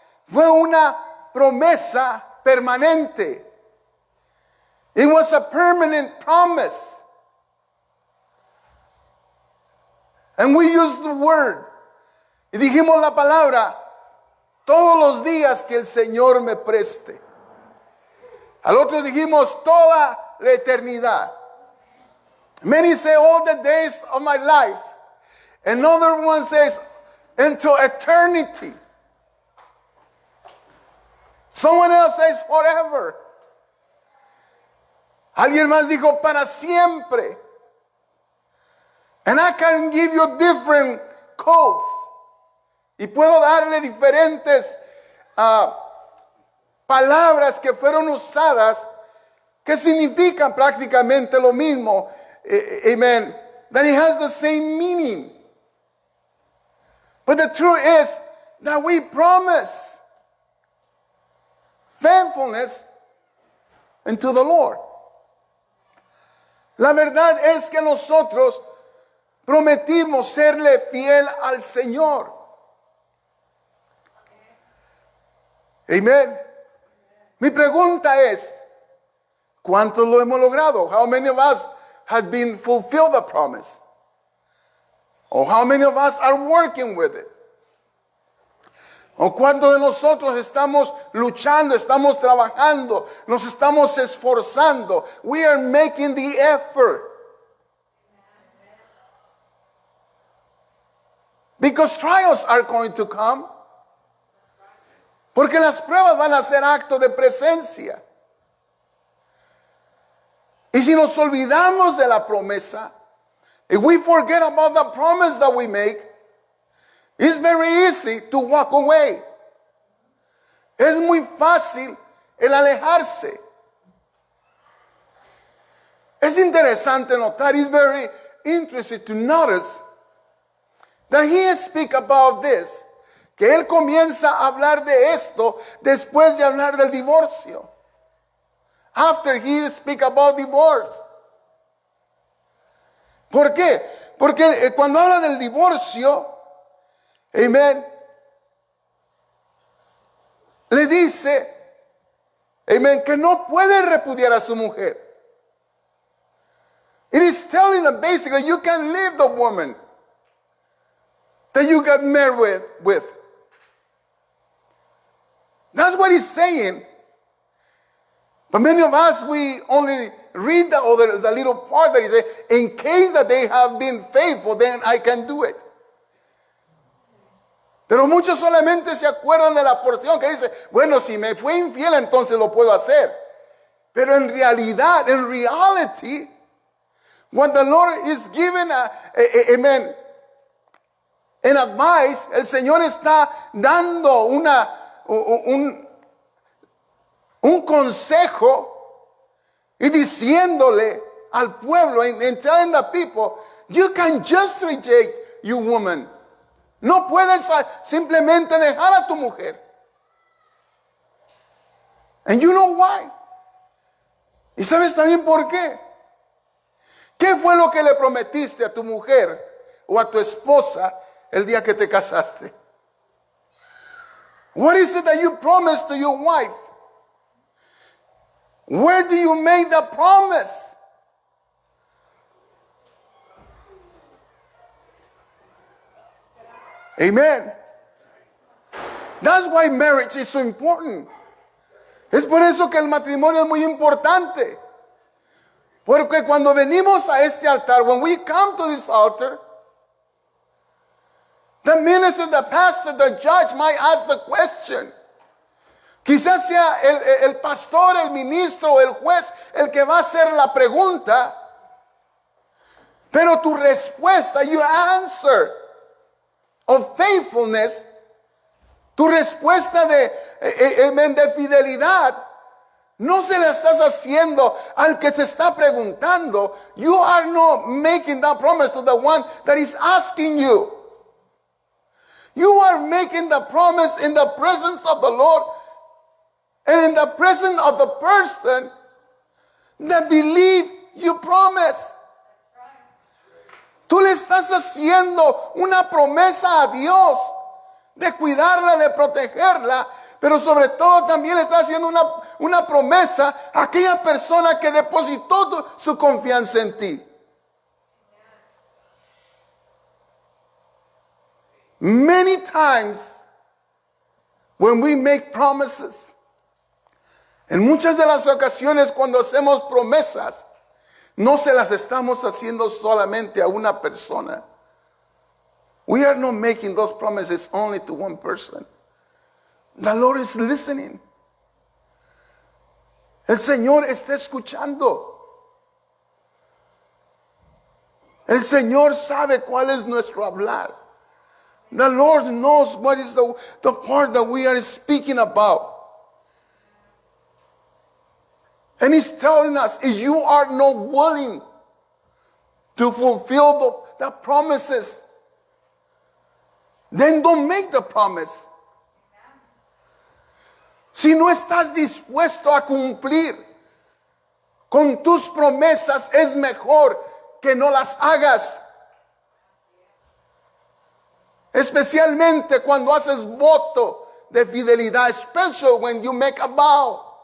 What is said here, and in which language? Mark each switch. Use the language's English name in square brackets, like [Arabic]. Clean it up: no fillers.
[Spanish] Fue una promesa permanente. [English] It was a permanent promise. And we used the word. [Spanish] Y dijimos la palabra todos los días que el Señor me preste. Al otro dijimos toda la eternidad. [English] Many say all the days of my life. Another one says into eternity. Someone else says forever. [Spanish] Alguien más dijo para siempre. [English] And I can give you different codes. [Spanish] Y puedo darle diferentes palabras que fueron usadas que significan prácticamente lo mismo. [English] Amen. That it has the same meaning. But the truth is that we promise faithfulness unto the Lord. [Spanish] La verdad es que nosotros prometimos serle fiel al Señor. Amen. Mi pregunta es, ¿cuántos lo hemos logrado? [English] How many of us have been fulfilled the promise? Or how many of us are working with it? [Spanish] ¿O cuántos de nosotros estamos luchando, estamos trabajando, nos estamos esforzando? [English] We are making the effort. Because trials are going to come. [Spanish] Porque las pruebas van a ser acto de presencia. Y si nos olvidamos de la promesa, [English] if we forget about the promise that we make, it's very easy to walk away. [Spanish] Es muy fácil el alejarse. Es interesante notar, [English] it's very interesting to notice that he speaks about this, [Spanish] que él comienza a hablar de esto después de hablar del divorcio. [English] After he speaks about divorce. [Spanish] ¿Por qué? Porque cuando habla del divorcio, amén, le dice, amén, que no puede repudiar a su mujer. [English] It is telling them basically you can leave the woman that you got married with. That's what he's saying. But many of us, we only read the little part that he said, in case that they have been faithful, then I can do it. [Spanish] Pero muchos solamente se acuerdan de la porción que dice, bueno, si me fue infiel, entonces lo puedo hacer. Pero en realidad, [English] in reality, when the Lord is giving amen, an advice, [Spanish] el Señor está dando un consejo y diciéndole al pueblo, [English] and telling the people, you can just reject your woman. [Spanish] No puedes simplemente dejar a tu mujer. [English] And you know why? [Spanish] ¿Y sabes también por qué? ¿Qué fue lo que le prometiste a tu mujer o a tu esposa el día que te casaste? [English] What is it that you promised to your wife? Where do you make the promise? Amen. That's why marriage is so important. [Spanish] Es por eso que el matrimonio es muy importante. Porque cuando venimos a este altar, [English] when we come to this altar, the minister, the pastor, the judge might ask the question. [Spanish] Quizás sea el pastor, el ministro, el juez, el que va a hacer la pregunta. Pero tu respuesta, [English] your answer of faithfulness, [Spanish] tu respuesta de fidelidad, no se la estás haciendo al que te está preguntando. [English] You are not making that promise to the one that is asking you. You are making the promise in the presence of the Lord and in the presence of the person that believe you promise. [Spanish] Tú le estás haciendo una promesa a Dios de cuidarla, de protegerla, pero sobre todo también le estás haciendo una promesa a aquella persona que depositó su confianza en ti. [English] Many times when we make promises, [Spanish] en muchas de las ocasiones cuando hacemos promesas, no se las estamos haciendo solamente a una persona. [English] We are not making those promises only to one person. The Lord is listening. [Spanish] El Señor está escuchando. El Señor sabe cuál es nuestro hablar. [English] The Lord knows what is the part that we are speaking about. And He's telling us, if you are not willing to fulfill the promises, then don't make the promise. [Spanish] Si no estás dispuesto a cumplir con tus promesas, es mejor que no las hagas. Especialmente cuando haces voto de fidelidad, [English] especially when you make a vow.